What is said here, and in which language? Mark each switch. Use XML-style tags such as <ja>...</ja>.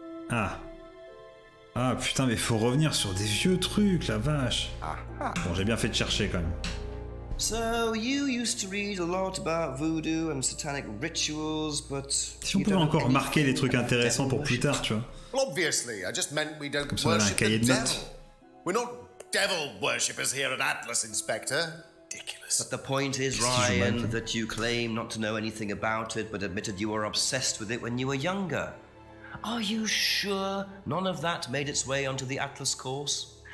<fr>Ah. Ah putain, mais faut revenir sur des vieux trucs, la vache. Bon, j'ai bien fait de chercher quand même.</fr> <en>So you used to read a lot about voodoo and satanic rituals, but</en> <fr>si on pouvait encore remarquer les trucs intéressants pour plus tard, tu vois.</fr> <en>Well, obviously, I just meant we don't</en> <fr>Comme ça, on a un cahier de notes.</fr> <en>We're not devil worshippers here at Atlas, Inspector. Ridiculous. But the point is, Ryan, that you claim not to know anything about it, but admitted you were obsessed with it when you were younger. Are you sure none of that made its way onto the Atlas course?</en>